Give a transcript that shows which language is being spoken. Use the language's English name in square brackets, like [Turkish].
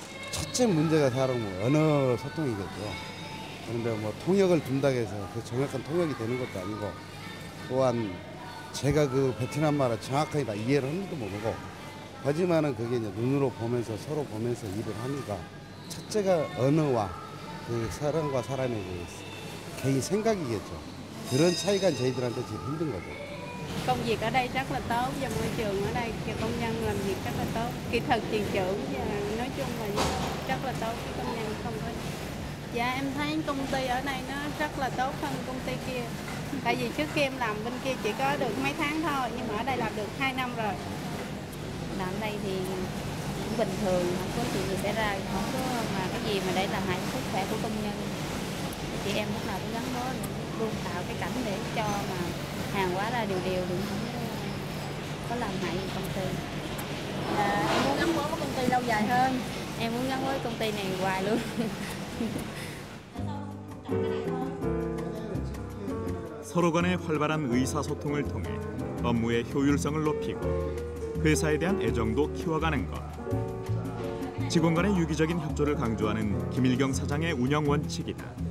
[Korean] 첫째 문제가 사람 언어 소통이겠죠. 그런데 뭐 통역을 둔다고 해서 그 정확한 통역이 되는 것도 아니고 또한 제가 그 베트남 말을 정확하게 다 이해를 하는 것도 모르고 하지만은 그게 이제 눈으로 보면서 서로 보면서 일을 하니까 첫째가 언어와 그 사람과 사람의 그 개인 생각이겠죠. 그런 차이가 저희들한테 제일 힘든 거죠. [Vietnamese] Công việc ở đây rất là tốt và môi trường ở đây cho công nhân làm việc rất là tốt. Kỹ thuật tiền trưởng và nói chung là rất là tốt. Công nhân không có. Dạ em thấy công ty ở đây nó rất là tốt hơn công ty kia. Tại vì trước kia em làm bên kia chỉ có được mấy tháng thôi nhưng mà ở đây làm được 2 năm rồi. Làm đây thì cũng bình thường, không có chuyện gì xảy ra, không có mà cái gì mà để làm hại sức khỏe của công nhân. Chị em lúc nào cũng gắn bó luôn tạo cái cảnh để cho mà hàng hóa ra đều đừng không có làm hại công ty. Em muốn gắn bó với công ty lâu dài hơn, em muốn gắn bó với công ty này hoài luôn. [Korean] 서로 간의 활발한 의사소통을 통해 업무의 효율성을 높이고 회사에 대한 애정도 키워가는 것. 직원 간의 유기적인 협조를 강조하는 김일경 사장의 운영 원칙이다.